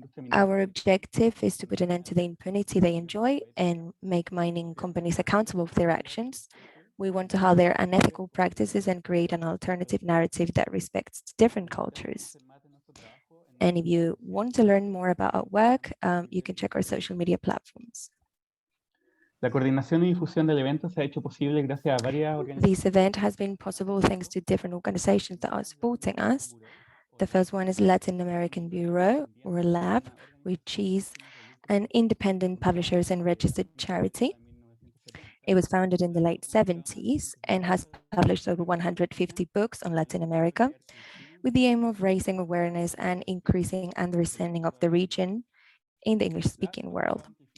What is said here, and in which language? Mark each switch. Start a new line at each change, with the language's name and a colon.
English: Our objective is to put an end to the impunity they enjoy and make mining companies accountable for their actions. We want to halt their unethical practices and create an alternative narrative that respects different cultures. And if you want to learn more about our work, you can check our social media platforms.
Spanish: La coordinación y difusión del evento se ha hecho posible gracias a varias organizaciones.
English: This event has been possible thanks to different organizations that are supporting us. The first one is Latin American Bureau, or LAB, which is an independent publishers and registered charity. It was founded in the late 70s and has published over 150 books on Latin America with the aim of raising awareness and increasing understanding of the region in the English-speaking world.